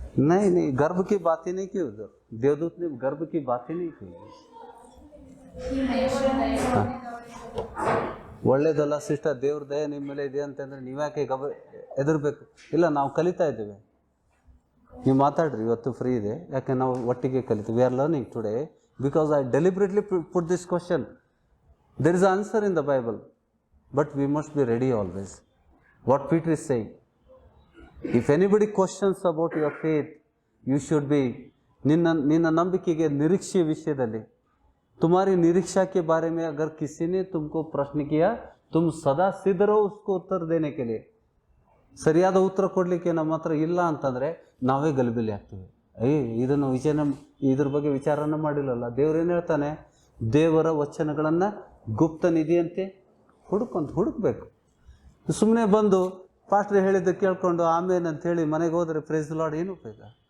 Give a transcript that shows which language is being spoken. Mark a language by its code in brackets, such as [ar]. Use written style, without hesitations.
[hi] नहीं, गर्भ की बात ही नहीं की उधर। देवदूत ने गर्भ की बात ही नहीं की। [kn] ಒಳ್ಳೇದಲ್ಲ ಸಿಸ್ಟರ್, ದೇವ್ರ ದಯ ನಿಮ್ಮ ಮೇಲೆ ಇದೆ ಅಂತಂದ್ರೆ ನೀವ್ಯಾಕೆ ಹೆದರ್ಬೇಕು? ಇಲ್ಲ, ನಾವು ಕಲಿತಾ ಇದ್ದೇವೆ, ನೀವು ಮಾತಾಡ್ರಿ, ಇವತ್ತು ಫ್ರೀ ಇದೆ, ಯಾಕೆ ನಾವು ಒಟ್ಟಿಗೆ ಕಲಿತೀವಿ। [en] We are learning today because I deliberately put this question. There is answer in the Bible, but we must be ready always. What Peter is saying, if anybody questions about your faith, you should be, [kn] ನಿನ್ನ ನಂಬಿಕೆಗೆ ನಿರೀಕ್ಷೆ ವಿಷಯದಲ್ಲಿ, [hi] तुम्हारी निरीक्षा के बारे में अगर किसी ने तुमको प्रश्न किया, तुम सदा सिद्ध रहो उसको उत्तर देने के लिए। [kn] ಸರಿಯಾದ ಉತ್ತರ ಕೊಡಲಿಕ್ಕೆ ನಮ್ಮ ಹತ್ರ ಇಲ್ಲ ಅಂತಂದರೆ ನಾವೇ ಗಲಿಬಿಲಿ ಆಗ್ತೀವಿ। ಇದನ್ನು ಇದ್ರ ಬಗ್ಗೆ ವಿಚಾರನ ಮಾಡಿಲ್ಲಲ್ಲ। ದೇವ್ರೇನು ಹೇಳ್ತಾನೆ? ದೇವರ ವಚನಗಳನ್ನು ಗುಪ್ತ ನಿಧಿಯಂತೆ ಹುಡುಕಬೇಕು। ಸುಮ್ಮನೆ ಬಂದು ಪಾಸ್ಟ್ರ್ ಹೇಳಿದ್ದು ಕೇಳ್ಕೊಂಡು ಆಮೇಲೆ ಅಂತೇಳಿ ಮನೆಗೆ ಹೋದರೆ [en] praise the Lord [kn] ಏನು ಉಪಯೋಗ?